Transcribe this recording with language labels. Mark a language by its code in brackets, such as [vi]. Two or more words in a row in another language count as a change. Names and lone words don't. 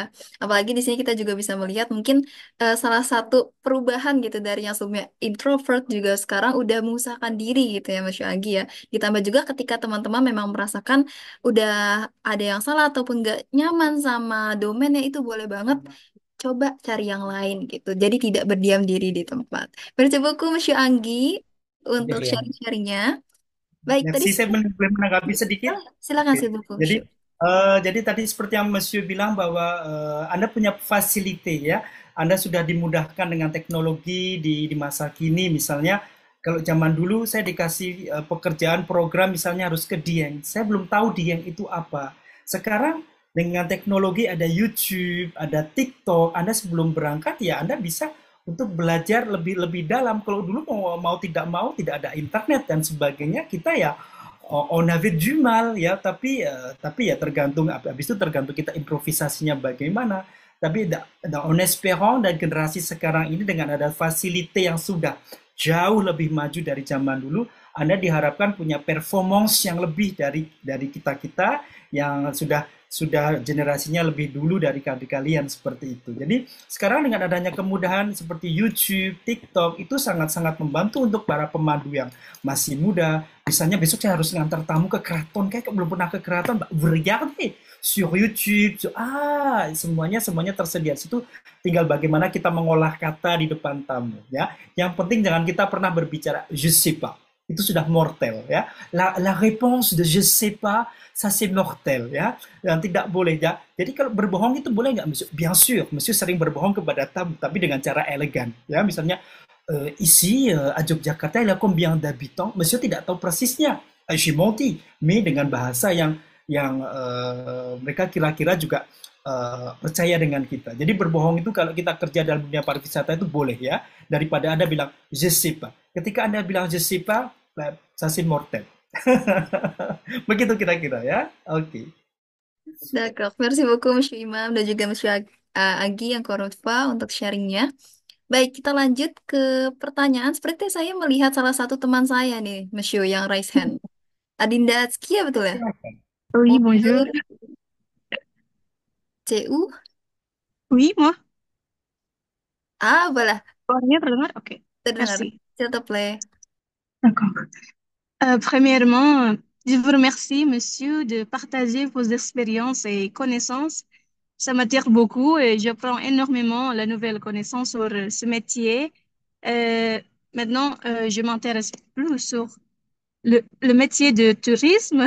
[id] Apalagi di sini kita juga bisa melihat mungkin salah satu perubahan gitu dari yang sebelumnya introvert juga sekarang udah mengusahakan diri gitu ya, Monsieur Agi ya. Ditambah juga ketika teman-teman memang merasakan udah ada yang salah ataupun nggak nyaman sama domainnya itu boleh banget coba cari yang lain gitu. Jadi tidak berdiam diri di tempat. [fr] Merci beaucoup, Monsieur Anggi untuk [id] Demikian. sharing-sharingnya. Baik, tadi Merci, saya boleh menanggapi sedikit. silakan Oke. sih buku. Jadi tadi seperti yang Monsieur bilang bahwa Anda punya fasilite ya, Anda sudah dimudahkan dengan teknologi di masa kini misalnya. Kalau zaman dulu saya dikasih pekerjaan program misalnya harus ke Dieng, saya belum tahu Dieng itu apa. Sekarang dengan teknologi ada YouTube, ada TikTok, Anda sebelum berangkat ya Anda bisa untuk belajar lebih lebih dalam. Kalau dulu mau tidak ada internet dan sebagainya, kita ya [fr] on avait du mal [id] ya, tapi ya tergantung habis itu tergantung kita improvisasinya bagaimana. Tapi [fr] on espérant [id] dan generasi sekarang ini dengan ada fasilite yang sudah jauh lebih maju dari zaman dulu, Anda diharapkan punya performance yang lebih dari kita-kita yang sudah generasinya lebih dulu dari kalian seperti itu. Jadi sekarang dengan adanya kemudahan seperti YouTube, TikTok itu sangat-sangat membantu untuk para pemandu yang masih muda. Misalnya besok saya harus ngantar tamu ke keraton, kayak belum pernah ke keraton, [fr] regardez sur YouTube, [id] semuanya tersedia. Situ tinggal bagaimana kita mengolah kata di depan tamu ya. Yang penting jangan kita pernah berbicara [fr] je sais pas. [id] Itu sudah mortel ya. [fr] La réponse de je sais pas, ça c'est mortel ya. [id] Dan tidak boleh ya. Jadi kalau berbohong itu boleh nggak, Monsieur? [fr] Bien sûr, [id] Monsieur sering berbohong kepada tamu, tapi dengan cara elegan ya. [fr] Misalnya ici à Yogyakarta il y a combien d'habitants? [id] Monsieur tidak tahu persisnya. [fr] J'ai menti, mais [id] dengan bahasa yang mereka kira-kira juga percaya dengan kita. Jadi berbohong itu kalau kita kerja dalam dunia pariwisata itu boleh ya, daripada Anda bilang [fr] je sais pas. [id] Ketika Anda bilang [fr] je sais pas, ça c'est mortel. [id] Begitu kira-kira ya. Oke. [fr] D'accord. Merci beaucoup, [id] Monsieur Imam dan juga Monsieur Agi yang Korutva untuk sharingnya. Baik, kita lanjut ke pertanyaan. Seperti saya melihat salah satu teman saya nih, Monsieur yang raise hand. Adinda Atskia betul ya? Silakan. [fr] Oui, bonjour. Bonjour, CU. Oui, moi. Ah, voilà. [id] Suaranya terdengar? Oke, Terdengar. [fr] merci. S'il te plaît. D'accord. Premièrement, je vous remercie, monsieur, de partager vos expériences et connaissances. Ça m'attire beaucoup et j'apprends énormément la nouvelle connaissance sur ce métier. Euh, Maintenant, je m'intéresse plus sur le métier de tourisme.